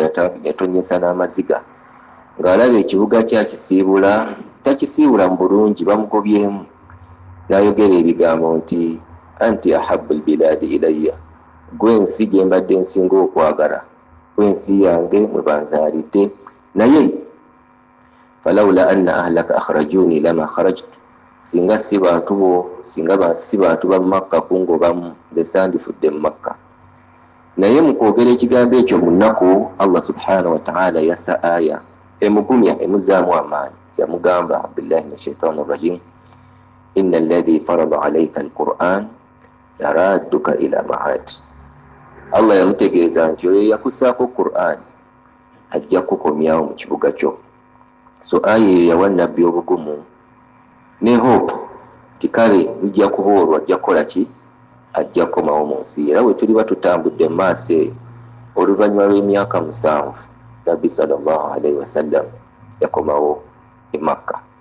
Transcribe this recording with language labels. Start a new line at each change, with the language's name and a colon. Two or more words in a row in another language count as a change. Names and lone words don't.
Ganda: yatonnyesa n'amaziga ng'alaba ekibuga kyakisiibula, takisiibula mu bulungi, bamugobyemu n'ayogera ebigambo nti
Arabic: أنت أحب البلاد إلي,
Ganda: gwe ensi gye mbadde nsinga okwagala, gwe ensi yange mwe banzaalidde, naye
Arabic: فلولا أن أهلك أخرجوني لما خرجت,
Ganda: singa si bantu bo, singa si bantu ba Makka kungobamu, nze sandifudde mu Makka. Naye mu kwogera ekigambo ekyo mu nnaku,
Arabic: الله سبحانه وتعالى
Ganda: yassa aya emugumya emuzaamu amaanyi, yamugamba
Arabic: بالله من الشيطان الرجيم, إن الذي فرض عليك القرآن يردك إلى معاد.
Ganda: Allah yamutegeeza nti oyo yakusaako Qur'an ajja kukomyawo mu kibuga kyo. So aya eyo yawa Nabbi obugumu ne hope ti kale nja kuboolwa, ajja kukola ki? Ajja kukomawo mu nsi. Era we tuliba tutambudde mu maaso eyo, oluvannyuma lw'emyaka 7 Nabbi
Arabic: صلى الله عليه وسلم
Ganda: yakomawo e Makka.